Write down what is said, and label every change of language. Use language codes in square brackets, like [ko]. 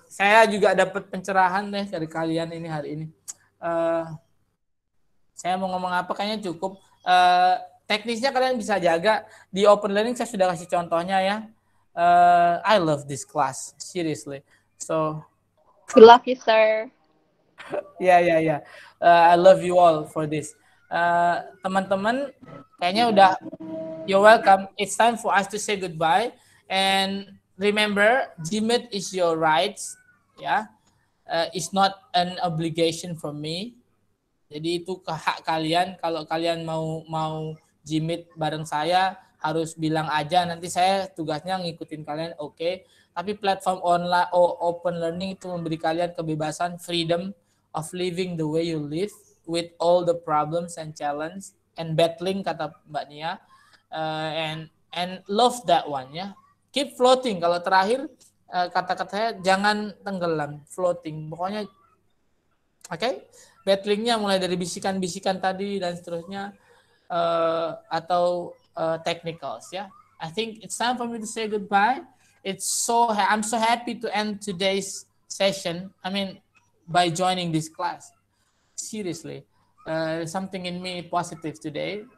[id] Saya juga dapat pencerahan deh dari kalian ini hari ini. Saya mau ngomong apa kayaknya cukup. Teknisnya kalian bisa jaga. Di Open Learning saya sudah kasih contohnya ya. [en] I love this class, seriously. So, good luck you, sir. Yeah. I love you all for this. [id] Teman-teman, kayaknya udah. [en] You're welcome. It's time for us to say goodbye. And remember, GMAT is your rights. Ya. It's not an obligation from me. [id] Jadi itu hak kalian. Kalau kalian mau jimit bareng saya, harus bilang aja. Nanti saya tugasnya ngikutin kalian, oke. Tapi platform online open learning itu memberi kalian kebebasan, [en] freedom of living the way you live with all the problems and challenge and battling, kata Mbak Nia. And love that one ya. Keep floating. [id] Kalau terakhir kata-kata saya, jangan tenggelam, floating. Pokoknya oke. Battlingnya mulai dari bisikan-bisikan tadi dan seterusnya, atau technicals ya. [en] I think it's time for me to say goodbye. I'm so happy to end today's session. I mean, by joining this class. Seriously, something in me positive today.